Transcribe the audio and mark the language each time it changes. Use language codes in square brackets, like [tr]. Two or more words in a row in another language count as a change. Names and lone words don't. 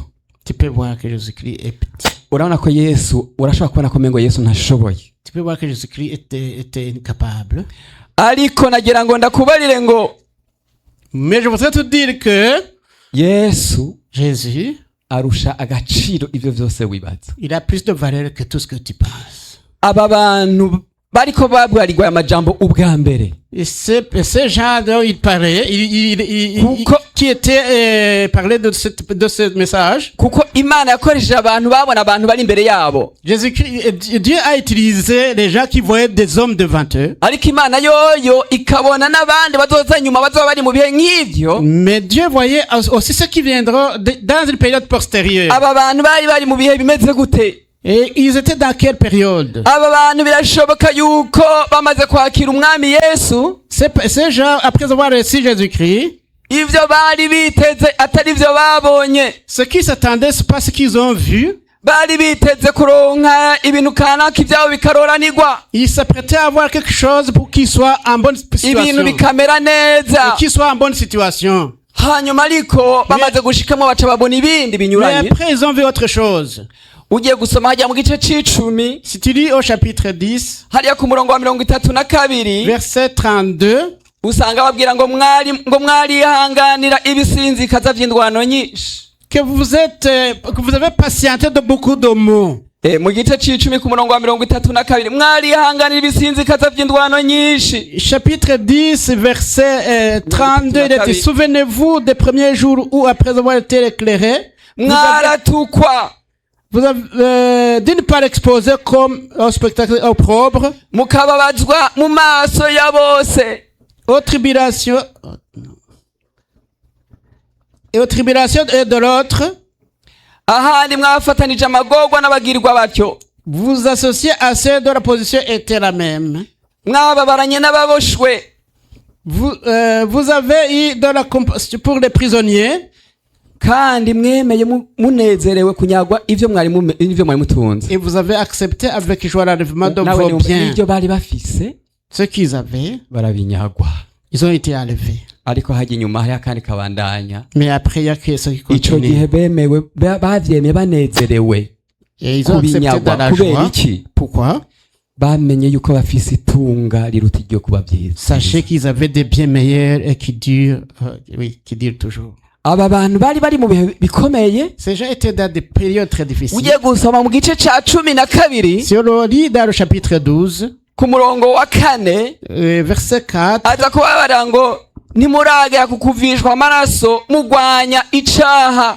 [fr] tu peux voir que Jésus-Christ est petit. [rn] urabona ko yesu urashobora kubona ko mengo yesu ntashoboye, [fr] Tu peux voir que Jésus-Christ était incapable. [rn] ariko nagira ngo ndakubarire ngo [fr] Mais je voudrais te dire que [rn] yesu [fr] Jésus, [rn] arusha agaciro ivyo vyose wibaza. [fr] il a plus de valeur que tout ce que tu penses. [rn] aba bantu bariko babwarirwa aya majambo ubwa mbere [fr] Et ces gens dont il parlait, qui était parlé de ce message, [rn] kuko imana yakoresheje abantu babona abantu bari imbere yabo, [fr] Jésus-Christ, Dieu a utilisé les gens qui voyaient des hommes devant eux. [rn] ariko imana yoyo ikabona n'abandi bazoza nyuma bazoba bari mu bihe nk'ivyo. [fr] Mais Dieu voyait aussi ceux qui viendront dans une période postérieure. [rn] aba bantu bari mu bihe bimeze gute? [fr] Et ils étaient dans quelle période? [rn] aba bantu birashoboka yuko bamaze kwakira umwami yesu, [fr] Ces gens, après avoir reçu Jésus-Christ, [rn] ivyo bari biteze atari vyo babonye. [fr] ce qui s'attendaient, c'est pas ce qu'ils ont vu. [rn] bari biteze kuronka ibintu kanaka ivyabo bikaroranirwa, [fr] Ils s'apprêtaient à avoir quelque chose pour qu'ils soient en bonne [rn] ibintu [fr] situation. [rn] bikamera neza. [fr] Qu'ils soient en bonne situation. [rn] hanyuma ariko bamaze gushikamo baca babona ibindi [fr] Mais [rn] binyuranye. [fr] après, ils ont vu autre chose. [rn] ugiye gusoma hajya mu gice c'icumi [fr] Si tu lis au chapitre 10, [rn] hariya ku murongo wa 32 [fr] verset 32, [rn] usanga babwira ngo mwarihanganira ibisinzikaza vy'indwano nyinshi. [fr] que vous avez patienté de beaucoup de mots. [rn] mu gice c'icumi ku murongo wa 32 mwarihanganira ibisinzikaza vy'indwano nyinshi. [fr] Chapitre 10, verset 32, il dit, souvenez-vous des premiers jours où, après avoir été éclairés, [rn] mwaratukwa, [fr] vous avez d'une part exposé comme un spectacle opprobre, [rn] mukababazwa mu maso ya bose, [fr] aux tribulations et de l'autre, [rn] ahandi mwafatanije amagorwa n'abagirwa batyo, [fr] vous associez à ceux dont la position était la même. [rn] mwababaranye n'ababoshwe, [fr] Vous avez eu de la compassion pour les prisonniers, [rn] kandi mwemeye munezerewe kunyagwa ivyo mwari mutunze. [fr] et vous avez accepté avec joie l'enlèvement de [rn] Nawe [fr] vos biens. [rn] ivyo bari bafise [fr] Ce qu'ils avaient, [rn] barabinyagwa, [fr] ils ont été enlevés. [rn] ariko hajya inyuma hari akandi kabandanya. [fr] Mais après, il y a que ce qui [rn] Ico [fr] continue. [rn] gihe bemewe bavyemeye banezerewe [fr] Et ils ont accepté dans [rn] kubinyagwa [fr] la [rn] kubera [fr] joie. [rn] iki? [fr] Pourquoi? [rn] Bamenye yuko bafise itunga riruta iryo kuba vyiza. [fr] Sachez qu'ils avaient des biens meilleurs et qui durent, qui durent toujours. [rn] Aba bantu bari mu bihe bikomeye. [fr] Ces gens étaient dans des périodes très difficiles. [rn] Ugiye gusoma mu gice ca 12 [fr] Si on lit dans le chapitre 12, [rn] ku murongo wa 4 [fr] verset 4, [rn] aza kubabara ngo ntimuragera ku kuvishwa amaraso mugwanya icaha.